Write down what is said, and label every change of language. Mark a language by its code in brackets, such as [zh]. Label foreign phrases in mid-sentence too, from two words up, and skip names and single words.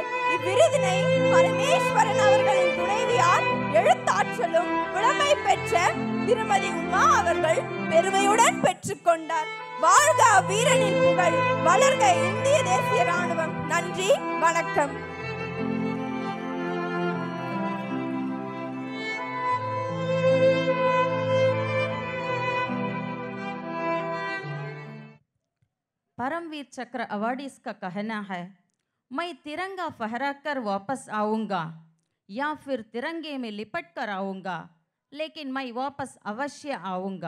[ta] இவ்விருதினை பரமேஸ்வரன் அவர்களின் துணைவியார் எழுத்தாற்றலும் புலமை பெற்ற திருமதி உமா அவர்கள் பெருமையுடன் பெற்றுக்கொண்டார். வாழ்க வீரனின் புகழ், வளர்க இந்திய தேசிய ராணுவம். நன்றி, வணக்கம். [hi] परमवीर चक्र अवार्डीज का कहना है, मैं तिरंगा फहराकर वापस आऊँगा या फिर तिरंगे में लिपट कर आऊँगा, लेकिन मैं वापस अवश्य आऊँगा।